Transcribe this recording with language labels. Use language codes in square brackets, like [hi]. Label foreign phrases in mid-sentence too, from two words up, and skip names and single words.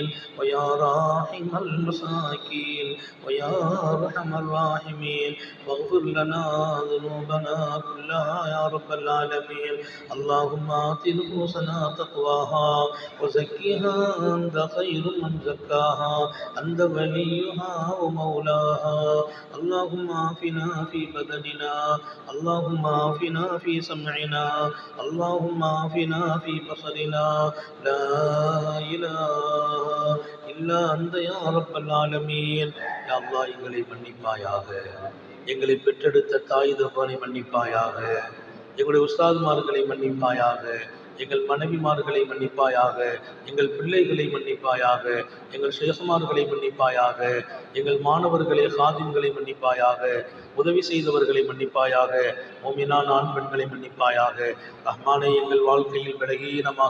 [ar] ويا راحم المساكين ويا أرحم الراحمين واغفر لنا ذنوبنا كلها يا رب العالمين اللهم آت نفوسنا تقواها وزكها أنت خير من زكاها أنت وليها ومولاها اللهم عافنا في بدننا اللهم عافنا في سمعنا اللهم عافنا في بصرنا لا إله إلا أنت يا رب العالمين يا الله [ta] எங்களை மன்னிப்பாயாக எங்களை பெற்றெடுத்த தாய் தகப்பனை மன்னிப்பாயாக எங்களுடைய உஸ்தாதுமார்களை மன்னிப்பாயாக எங்கள் மனைவிமார்களை மன்னிப்பாயாக எங்கள் பிள்ளைகளை மன்னிப்பாயாக எங்கள் ஷேகுமார்களை மன்னிப்பாயாக எங்கள் மாணவர்களை ஹாதிம்களை மன்னிப்பாயாக உதவி செய்தவர்களை மன்னிப்பாயாக மோமினான் ஆண் பெண்களை மன்னிப்பாயாக ரஹ்மானே எங்கள் வாழ்க்கையில் பலகீனமாக